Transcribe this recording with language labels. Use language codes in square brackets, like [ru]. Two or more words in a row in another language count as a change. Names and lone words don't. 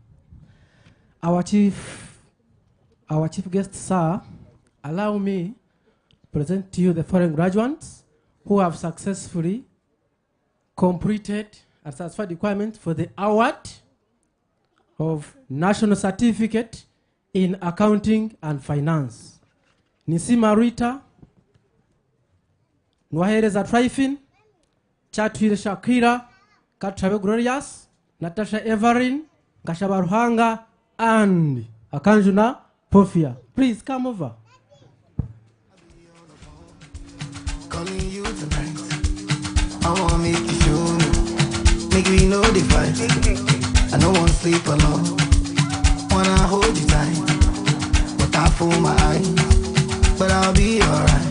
[en] Our chief guest, sir, allow me to present to you the foreign graduates who have successfully completed and satisfied requirements for the award of National Certificate in Accounting and Finance. Nisima Rita, Nwahereza Tryphon, Chatwire Shakira, Katrabe Glorious, Natasha Everin, Gashaba Ruhanga, and Akanjuna Pofia. Please come over. Calling you tonight. I wanna make you show me. Make me know the fight. I don't wanna sleep alone. Wanna hold you tight. But I fool my eyes. But I'll be alright.